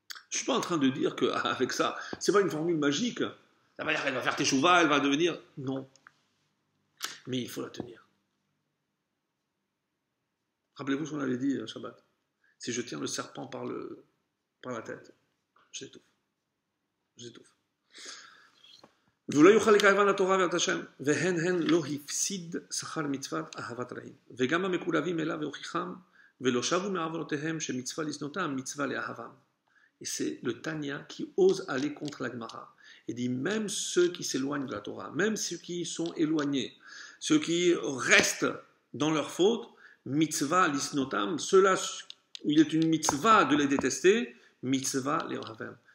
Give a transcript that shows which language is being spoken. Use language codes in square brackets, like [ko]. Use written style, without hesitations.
[fr] Je ne suis pas en train de dire qu'avec ça, ce n'est pas une formule magique. Ça va dire qu'elle va faire teshuva, elle va devenir... Non. Mais il faut la tenir. Rappelez-vous ce qu'on avait dit Shabbat. Si je tiens le serpent par la tête, j'étouffe. J'étouffe. [he] ולא יוכל לקרבן לתורה ואת השם, והן הן לא הפסיד שכר מצוות אהבת רעים. וגם המקורבים אליו והוכיחם, ולא שבו מעוונותיהם שמצווה לשנותם, מצווה לאהבם. [fr] Et c'est le Tanya qui ose aller contre la Gemara. Il dit même ceux qui s'éloignent de la Torah, même ceux qui sont éloignés, ceux qui restent dans leur faute, [he] mitzvah lisnotam, [fr] ceux-là où il est une mitzvah de les détester, mitzvah les ahavem.